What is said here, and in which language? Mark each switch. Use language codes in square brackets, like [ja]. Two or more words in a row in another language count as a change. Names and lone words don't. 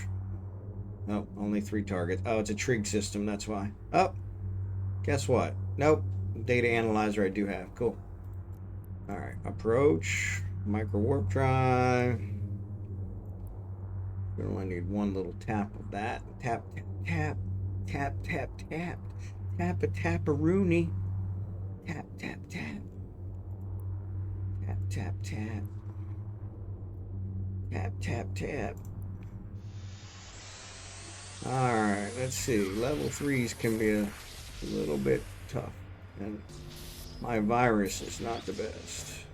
[en] Oh, only 3 targets. Oh, it's a trig system. That's why. Oh, guess what? Nope. Data analyzer I do have. Cool. All right. Approach. Micro warp drive. We only need one little tap of that. Tap, tap, tap, tap, tap, tap. Tap a tap-a-rooney. Tap, tap, tap. Tap, tap, tap. Tap, tap, tap. Alright, let's see. Level 3s can be a little bit tough. And my virus is not the best.